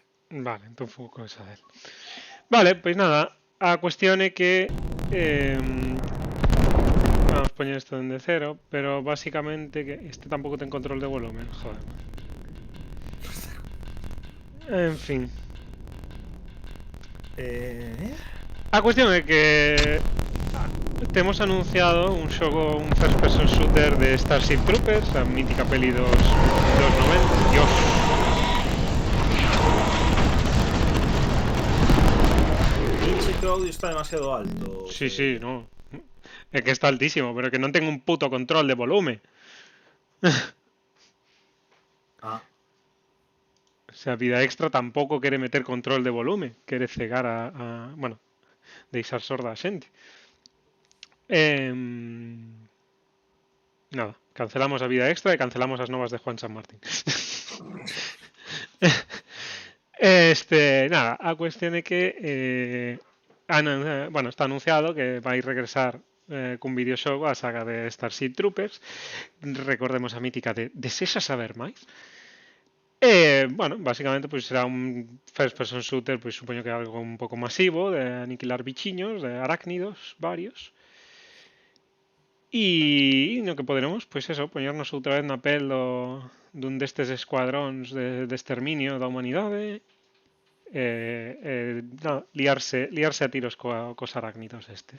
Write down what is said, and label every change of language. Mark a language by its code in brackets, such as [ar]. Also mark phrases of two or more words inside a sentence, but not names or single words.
[gl] Vale, entón foi cousa del. Vale, pois nada, a cuestión é que vamos poñer isto dende cero, pero basicamente que este tampouco ten control de volumen, joder. En fin. A cuestión é que temos anunciado un xogo, un [en] first person shooter [gl] de Starship Troopers, a mítica peli dos 90. Dios. Dice que o audio está demasiado alto. Sí, sí, no. É que está altísimo, pero que non ten un puto control de volume. O sea, Vida Extra tampouco quere meter control de volume, quere cegar a bueno, deixar sorda a xente. Nada, cancelamos a Vida Extra e cancelamos as novas de Juan San Martín. Nada, a cuestión é que bueno, está anunciado que vai regresar cun videoxogo a saga de Starship Troopers. Recordemos a mítica de Desexas saber máis? Bueno, básicamente pois será un [en] first person shooter, [gl] pois supoño que algo un pouco masivo, de aniquilar bichiños, de arácnidos varios. E no que poderemos, pois eso, poñernos outra vez na pel dun destes escuadróns de exterminio da humanidade, liarse a tiros cos arácnidos estes.